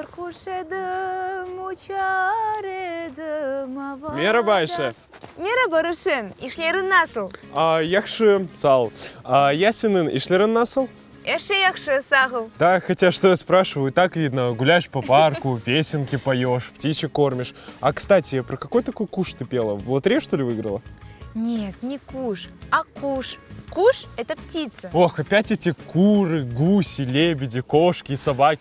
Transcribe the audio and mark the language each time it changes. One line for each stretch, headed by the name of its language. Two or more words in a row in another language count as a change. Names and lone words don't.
Crimean Tatar: Merhaba Ayşe. Merhaba Ruşen, işlerin nasıl? Yaxşı, sağ ol. Я senin işlerin nasıl? Her şey yaxşı, sağ ol.
Russian: Да, хотя что я спрашиваю, и так видно, гуляешь по парку, песенки поешь, птичек кормишь. А, кстати, про какой такой куш ты пела? В лотерею, что ли, выиграла? Нет, не куш, а куш. Куш – это птица. Ох, опять эти куры, гуси, лебеди, кошки и собаки.